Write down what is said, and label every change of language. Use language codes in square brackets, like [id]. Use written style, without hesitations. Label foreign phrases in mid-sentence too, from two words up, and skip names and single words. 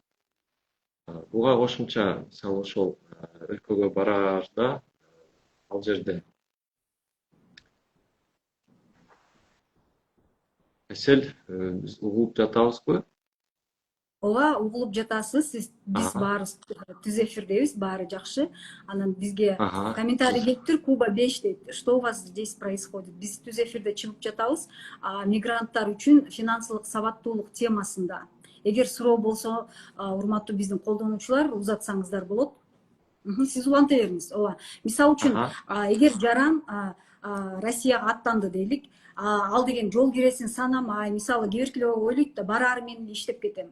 [ky] Буга кошумча, мисалы, ошол өлкөгө бараарда ал жерде эсел биз угулуп жатабызбы? Ооба, угулуп жатасыз. Биз баарыбыз түз эфирдебиз, баары жакшы. Анан бизге комментарий келиптир, Куба 5 дейт. [ru] Что у вас здесь происходит? [ky] Биз түз эфирде чыгып жатабыз. Мигранттар үчүн финансылык сабаттуулук темасында. Эгер суроо болсо, урматтуу биздин колдонуучулар, узатсаңыздар болот. Сиз уланта бериңиз. Ооба. Мисалы үчүн, эгер жаран Россияга аттанды дейлик, ал деген жол киресин санамай, мисалы, кээ биркилер ойлойт да, бараар менен иштеп кетем.